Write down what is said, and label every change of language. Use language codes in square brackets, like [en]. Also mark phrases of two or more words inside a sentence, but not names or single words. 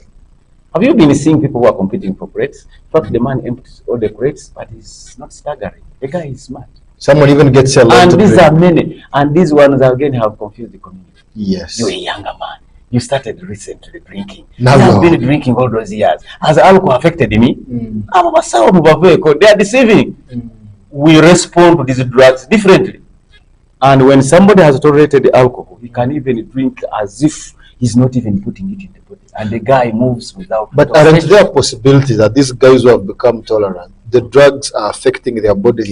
[en] Have you been seeing people who are competing for crates? In fact, the man empties all the crates, but he's not staggering. The guy is smart. Someone even gets a lot And to these drink. are many. And these ones, again, have confused the community. Yes. You're a younger man. You started recently drinking. Now You have you are. been drinking all those years. Has alcohol affected me? [ttj] Abo basawo mu baveeko, [en] they are deceiving. We respond to these drugs differently. And when somebody has tolerated alcohol, he can even drink as if he's not even putting it in the body. And the guy moves without. But aren't there possibilities that these guys who have become tolerant, the drugs are affecting their body?